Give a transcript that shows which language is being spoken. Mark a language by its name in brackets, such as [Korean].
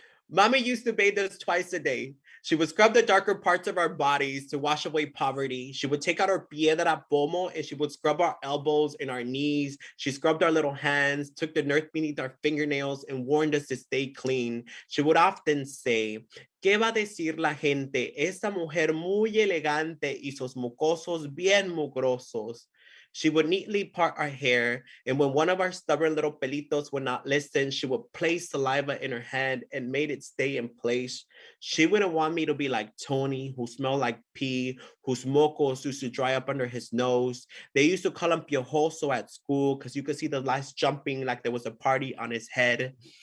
[English] Mommy used to bathe us twice a day. She would scrub the darker parts of our bodies to wash away poverty. She would take out our piedra pomo and she would scrub our elbows and our knees. She scrubbed our little hands, took the earth beneath our fingernails, and warned us to stay clean. She would often say, [Spanish] ¿Qué va a decir la gente? Esta mujer muy elegante y sus mocosos bien mugrosos. [English] She would neatly part our hair, and when one of our stubborn little pelitos would not listen, she would place saliva in her hand and made it stay in place. She wouldn't want me to be like Tony, who smelled like pee, whose mocos used to dry up under his nose. They used to call him piojoso at school because you could see the lights jumping like there was a party on his head.